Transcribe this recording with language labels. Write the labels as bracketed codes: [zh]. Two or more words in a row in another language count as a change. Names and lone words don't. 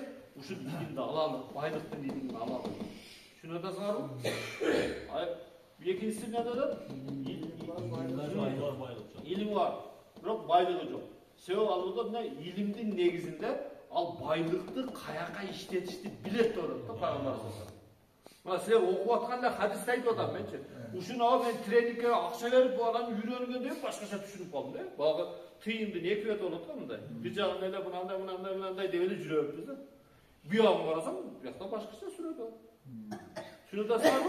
[ky] Ушул илимди алалы, байлыктын илимин алалы. Түшүнүп атасыңарбы? Экинчиси эмне дедим? Илим бар, бирок байлыгы жок. Себеби ал мына илимдин негизинде ал байлыкты каяка иштетишти билет деп атат да Пайгамбар [ar] صلى الله عليه وسلم. [ky] Мына силер окуп атканда хадисте айтып атам менчи. Ушуну мен тренингге акча берип бу адамды үйрөнгөндө башкача түшүнүп калдым да. Багы тыйымдын эки бет болот го мындай. Бир жагын эле мындай деп эле жүрөбүз да. Буягын карасаң, буякта башкача сүрөт ал. Түшүнүп атасыңарбы?